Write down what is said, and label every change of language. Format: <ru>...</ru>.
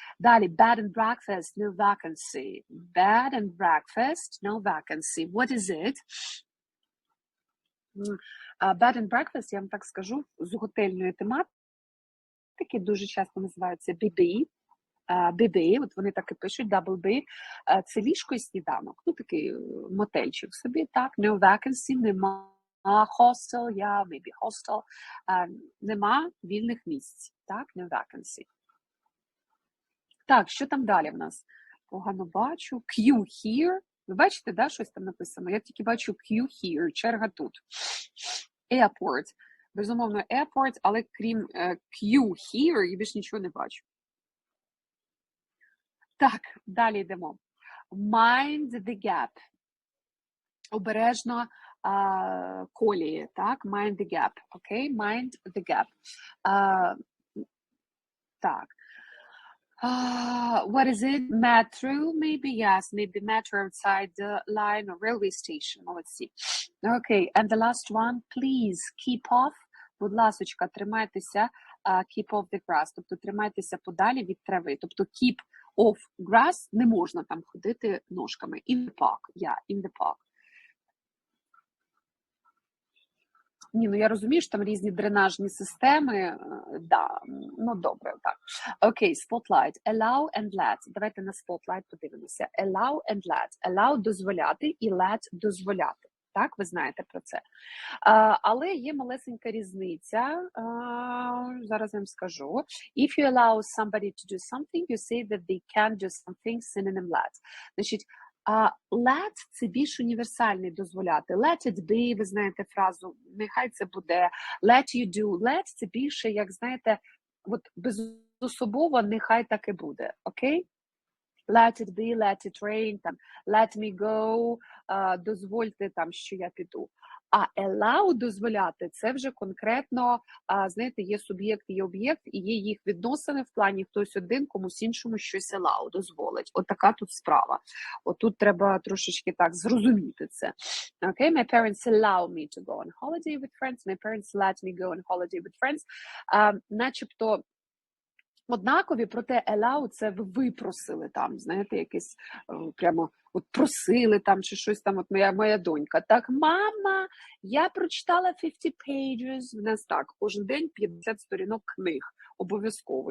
<uk>Далі,</uk> <en>bed and breakfast, no vacancy. Bed and breakfast, no vacancy. What is it? Bed and breakfast,</en> <uk>я вам так скажу, з готельної тематики дуже часто називаються BB. BB, от вони так і пишуть,</uk> <en>double B.</en> <uk>Це ліжко і сніданок. Ну, такий мотельчик собі, так.</uk> <en>No vacancy,</en> <uk>нема.</uk> <en>Hostel, yeah, maybe hostel.</en> <uk>Нема вільних місць, так,</uk> <en>no vacancy.</en> <uk>Так, що там далі в нас? Погано бачу.</uk> <en>Queue here.</en> <uk>Ви бачите, да, щось там написано? Я тільки бачу</uk> <en>queue here,</en> <uk>черга тут.</uk> <en>Airport.</en> <uk>Безумовно, airport, але крім</uk> <en>queue here,</en> <uk>я більш нічого не бачу. Так, далі йдемо.</uk> <en>Mind the gap.</en> <uk>Обережно колії, так,</uk> <en>mind the gap, окей, mind the gap.</en> <uk>Так.</uk> <en>What is it? Metro, maybe, yes, maybe metro outside the line or railway station,</en> <uk>молодці.</uk> <en>Okay, and the last one, please keep off,</en> <uk>будь ласочка, тримайтеся,</uk> <en>keep off the grass,</en> <uk>тобто тримайтеся подалі від трави, тобто</uk> <en>keep off grass,</en> <uk>не можна там ходити ножками.</uk> <en>In the park, yeah, in the park.</en> <uk>Ні, ну я розумію, що там різні дренажні системи, да, ну добре, так.</uk> <en>Окей, spotlight, allow and let.</en> <uk>Давайте на spotlight подивимося.</uk> <en>Allow and let.</en> <uk>Allow – дозволяти і let – дозволяти. Так, ви знаєте про це. Але є малесенька різниця, зараз я вам скажу.</uk> <en>If you allow somebody to do something, you say that they can do something, synonym let.</en> <uk>Значить, let – це більш універсальний дозволяти.</uk> <en>Let it be,</en> <uk>ви знаєте фразу, нехай це буде.</uk> <en>Let you do.</en> <uk>Let – це більше, як знаєте, от безособово нехай так і буде, окей?</uk> <en>Let it be, let it rain, там, let me go,</en> <uk>дозвольте, там, що я піду. А allow, дозволяти, це вже конкретно, знаєте, є суб'єкт, є об'єкт, і є їх відносини в плані хтось один, комусь іншому щось allow, дозволить. От така тут справа. От тут треба трошечки так зрозуміти це.</uk> <en>Okay? My parents allow me to go on holiday with friends. My parents let me go on holiday with friends.</en> <uk>Начебто однакові, проте allow – це ви випросили там, знаєте, якесь прямо от просили там чи щось там, от моя донька. Так, мама, я прочитала</uk> <en>50 pages,</en> <uk>в нас так, кожен день 50 сторінок книг, обов'язково.</uk>